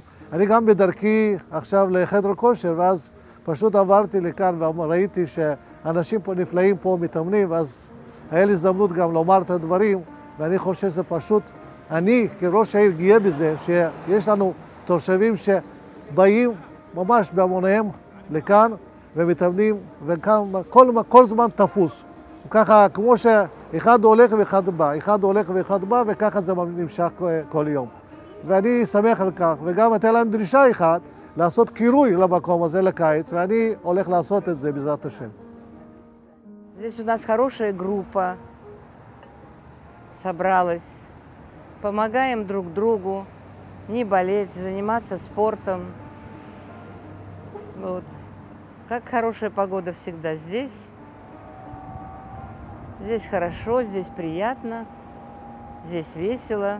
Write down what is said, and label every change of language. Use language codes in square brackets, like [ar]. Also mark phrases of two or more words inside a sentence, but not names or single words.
[he] אני גם בדרכי עכשיו לחדר כושר, ואז פשוט עברתי לכאן וראיתי שאנשים פה נפלאים פה מתאמנים, ואז היה לי הזדמנות גם לומר את הדברים, ואני חושב שזה פשוט, אני כראש העיר גאה בזה, שיש לנו תושבים שבאים ממש בהמוניהם לכאן ומתאמנים, וכל זמן תפוס. ככה כמו שאחד הולך ואחד בא, אחד הולך ואחד בא, וככה זה נמשך כל יום. ואני שמח על כך, וגם הייתה להם דרישה אחת לעשות קירוי למקום הזה לקיץ, ואני הולך לעשות את זה בעזרת השם. [ru] Здесь у нас хорошая группа собралась. Помогаем друг другу не болеть, заниматься спортом. Вот. Как хорошая погода всегда здесь. Здесь хорошо, здесь приятно, здесь весело.